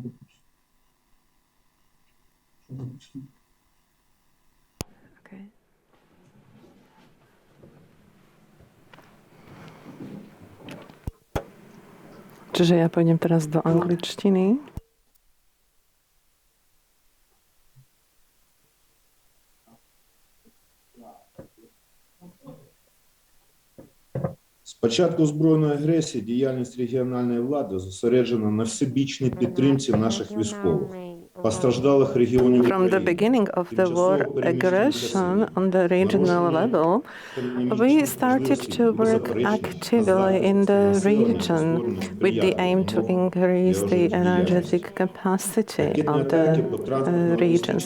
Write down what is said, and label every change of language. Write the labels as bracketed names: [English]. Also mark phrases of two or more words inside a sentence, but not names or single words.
[Slovak] Čiže ja pôjdem teraz do angličtiny. [Ukrainian] З початку збройної агресії діяльність регіональної влади зосереджена на всебічній підтримці наших військових. Постраждалих регіонів [English] From the beginning of the war aggression on the regional level, we started to work actively in the region with the aim to increase the energetic capacity of the regions.